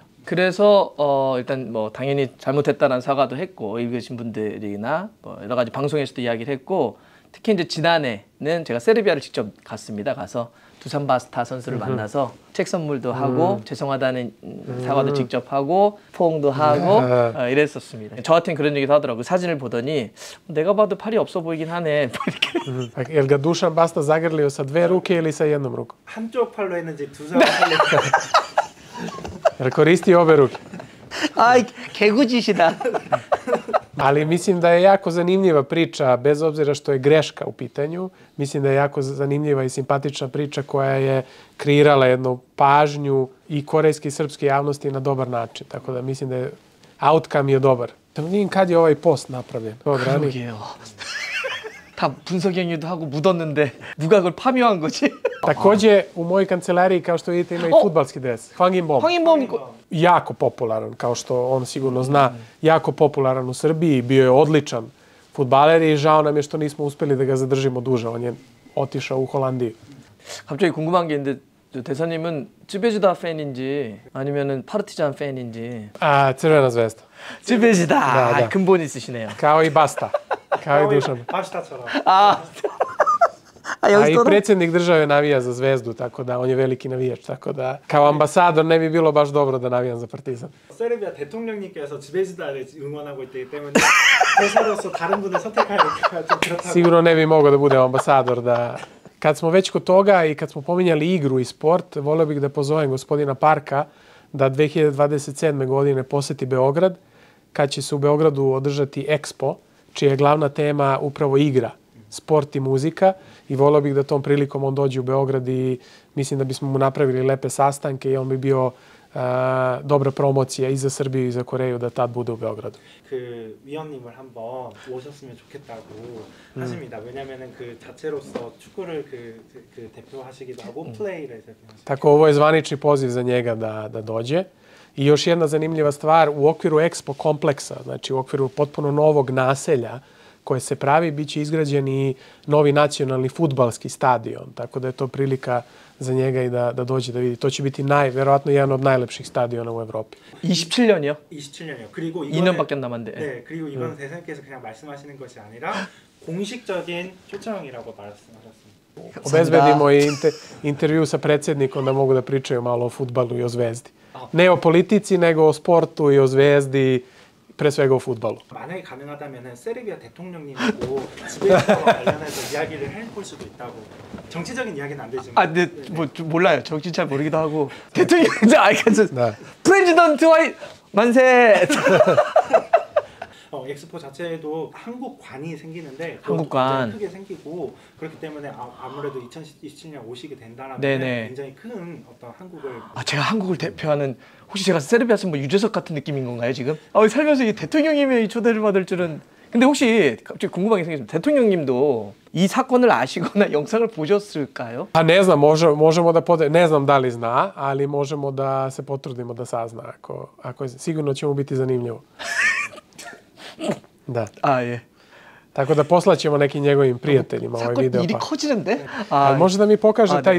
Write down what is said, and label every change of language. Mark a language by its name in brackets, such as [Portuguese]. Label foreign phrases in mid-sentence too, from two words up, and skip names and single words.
[Korean] 그래서 일단 뭐 당연히 잘못했다는 사과도 했고 읽으신 분들이나 뭐 여러 가지 방송에서도 이야기를 했고 특히 이제 지난해는 제가 세르비아를 직접 갔습니다. 가서 두산 바스타 선수를 만나서 책 선물도 하고 죄송하다는 사과도 직접 하고 포옹도 하고 이랬었습니다. 저한테는 그런 얘기도 하더라고요. 사진을 보더니 내가 봐도 팔이 없어 보이긴 하네. 이렇게. [Serbian] Jel ga Dušan Basta zagrlio sa dve ruke ili sa jednom rukom? [Korean] 한쪽 팔로 했는지 두 사람 팔로 했는지. [Serbian] Jer koristi obe ruke. [Korean] 아, 개구짓이다. [Serbian] Ali mislim da je jako zanimljiva priča, bez obzira što je greška u pitanju. Mislim da je jako zanimljiva i simpatična priča koja je kreirala jednu pažnju i korejske i srpske javnosti na dobar način. Tako da mislim da je outcome je dobar. Da vidim kad je ovaj post napravljen. Od ranije. 그러게요. 다 분석 행위도 하고 묻었는데 누가 그걸 파묘한 거지? Takođe, u mojoj kancelariji, kao što vidite, ima i fudbalski dres. Hwang In-bom. 황인범 Jako popularan, kao što on sigurno zna. Jako popularan u Srbiji. Bio je odličan fudbaler i žao nam je što nismo uspeli da ga zadržimo duže. On je otišao u Holandiju. [Korean] 갑자기 궁금한 게 있는데 저 대사님은 쯔베지다 팬인지 아니면은 파르티잔 팬인지 [Serbian] A, Crvena zvezda. [Korean] 쯔베지다 다. 근본 있으시네요. [Serbian] Kao i Basta. Kao i Dušan. [Korean] 바시타처럼. 아, [Serbian] A i predsjednik države navija za Zvezdu, tako da on je veliki navijač. Tako da kao ambasador ne bi bilo baš dobro da navijam za Partizan. [Korean] 세르비아 대통령님께서 지베지다를 응원하고 있기 때문에 대사로서 다른 분을 선택하기가 좀 그렇다고. [Serbian] Sigurno ne bi mogao da budem ambasador. Kad smo već kod toga i kad smo pominjali igru i sport, volio bih da pozovem gospodina Parka da 2027. godine poseti Beograd, kad će se u Beogradu održati Expo, čija je glavna tema upravo igra, sport i muzika. I volio bih da tom prilikom on dođe u Beograd i mislim da bismo mu napravili lepe sastanke i on bi bio dobra promocija i za Srbiju i za Koreju da tad bude u Beogradu. [Korean] 그 위원님을 한번 오셨으면 좋겠다고 하십니다. 왜냐면은 그 자체로서 축구를 그 대표하시기도 하고 플레이를 대표하시고. [Serbian] Tako ovo je zvanični poziv za njega da dođe. I još jedna zanimljiva stvar, u okviru Expo kompleksa, znači u okviru potpuno novog naselja koje se pravi, bit će izgrađen i novi nacionalni fudbalski stadion. Tako da je to prilika za njega i da dođe da vidi. To će biti verovatno jedan od najlepših stadiona u Evropi. [Korean] 27년이요? 27년이요. 그리고 2년밖에 안 남았는데. 네, 그리고 이건 대사님께서 그냥 말씀하시는 것이 아니라 공식적인 초청이라고 말씀하셨습니다. [Serbian] Obezbedimo i intervju sa predsjednikom da mogu da pričaju malo o fudbalu i o Zvezdi. Ne o politici, nego o sportu i o Zvezdi, pre svega o fudbalu. [Korean] 만약에 가능하다면은 세르비아 대통령님하고 지베지다와 관련해서 이야기를 해볼 수도 있다고. 정치적인 이야기는 안 되지만. 아, 근데 좀 몰라요. 정치 잘 모르기도 하고. 대통령 알겠어. 네. 프레지던트 와이 만세. 엑스포 자체에도 한국관이 생기는데 한국관. 굉장히 크게 생기고 그렇기 때문에 아무래도 2027년 오시게 된다라면 네네. 굉장히 큰 어떤 한국을 아, 제가 한국을 대표하는 혹시 제가 세르비아에서 뭐 유재석 같은 느낌인 건가요 지금? 살면서 이 대통령님의 초대를 받을 줄은. 근데 혹시 갑자기 궁금한 게 생겼습니다. 대통령님도 이 사건을 아시거나 영상을 보셨을까요? [Serbian] A ne znam, možemo da ne znam da li zna, ali možemo da se potrudimo da sazna. Sigurno će mu biti zanimljivo. Da. [Korean] 아, 예. [Serbian] Tako da poslaćemo nekim njegovim prijateljima ovaj [Korean] 사건 [Serbian] video. [Korean] 일이 커지는데? [Serbian] Može da mi pokaže taj